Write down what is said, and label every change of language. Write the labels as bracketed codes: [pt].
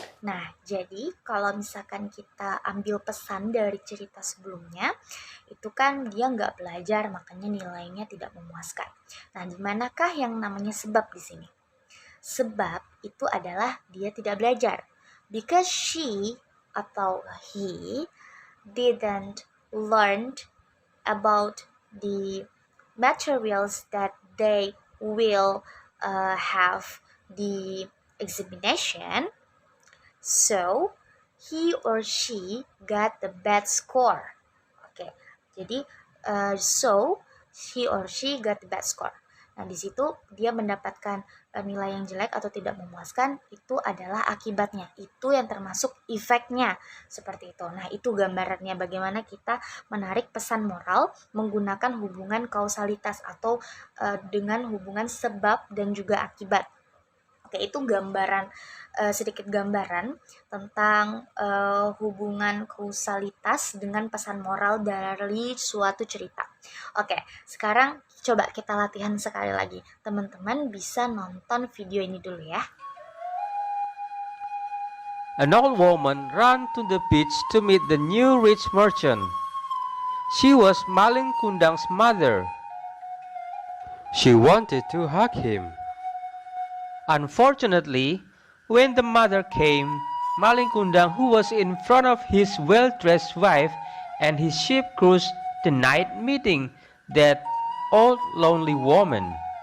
[id] Nah, jadi kalau misalkan kita ambil pesan dari cerita sebelumnya, itu kan dia nggak belajar, makanya nilainya tidak memuaskan. Nah, di manakah yang namanya sebab di sini? Sebab itu adalah dia tidak belajar. [en] Because she [id] atau [en] he didn't learn about the materials that they will have the examination. So, he or she got the bad score. [id] Oke, jadi [en] so he or she got the bad score. [id] Nah, di situ dia mendapatkan nilai yang jelek atau tidak memuaskan, itu adalah akibatnya. Itu yang termasuk efeknya, seperti itu. Nah, itu gambarannya bagaimana kita menarik pesan moral menggunakan hubungan kausalitas atau dengan hubungan sebab dan juga akibat. Oke, itu sedikit gambaran tentang hubungan kausalitas dengan pesan moral dari suatu cerita. Oke, sekarang coba kita latihan sekali lagi. Teman-teman bisa nonton video ini dulu ya. [en] An old woman ran to the beach to meet the new rich merchant. She was Malin Kundang's mother. She wanted to hug him. Unfortunately, when the mother came, Malin Kundang, who was in front of his well-dressed wife and his ship crews, denied meeting that old lonely woman.